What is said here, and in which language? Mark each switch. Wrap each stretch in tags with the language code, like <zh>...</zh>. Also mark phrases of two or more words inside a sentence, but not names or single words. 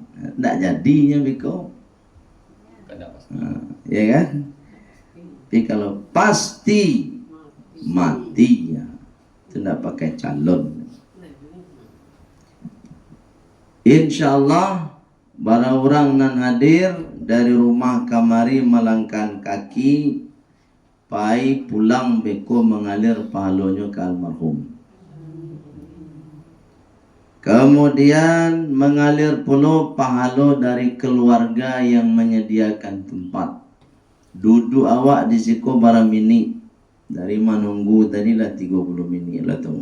<min>Tidak jadinya biko. Ya kan? Tapi kalau pasti mati ya, tidak pakai calon. InsyaAllah para orang nan hadir dari rumah kamari melangkah kaki pai pulang beko mengalir pahalonyo ke almarhum. Kemudian mengalir pula pahala dari keluarga yang menyediakan tempat. Duduk awak di siku barang minit. Dari menunggu tadi lah 30 minit lah tu.</min>